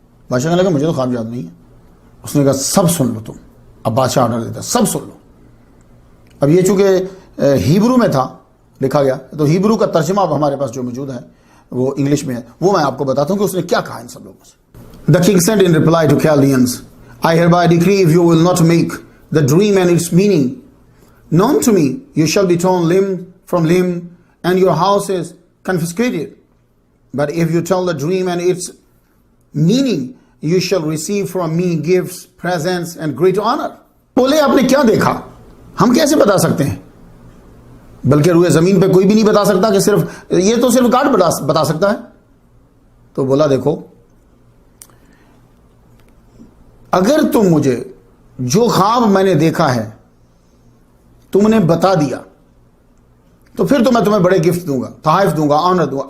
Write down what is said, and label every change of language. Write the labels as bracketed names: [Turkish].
[Urdu] بادشاہ کہنے لگا مجھے تو خواب یاد نہیں ہے. اس نے کہا سب سن لو تم. اب بادشاہ آرڈر دیتا سب سن لو. اب یہ چونکہ ہیبرو میں تھا لکھا گیا، تو ہیبرو کا ترجمہ اب ہمارے پاس جو موجود ہے وہ انگلش میں ہے، وہ میں آپ کو بتاتا ہوں کہ اس نے کیا کہا ان سب لوگوں سے. [English] The king said in reply to Chaldeans, I hereby decree if you will not make the dream and its meaning known to me, you shall be torn limb from limb and your house is confiscated. But if you tell the dream and its meaning, you shall receive from me gifts, presents and great honor. [Urdu] بولے آپ نے کیا دیکھا، ہم کیسے بتا سکتے ہیں، بلکہ روئے زمین پہ کوئی بھی نہیں بتا سکتا، کہ صرف یہ تو صرف گاڈ بتا سکتا ہے. تو بولا دیکھو اگر تم مجھے جو خواب میں نے دیکھا ہے تم نے بتا دیا تو پھر تو میں تمہیں بڑے گفٹ دوں گا، تحائف دوں گا، آنر دوں گا.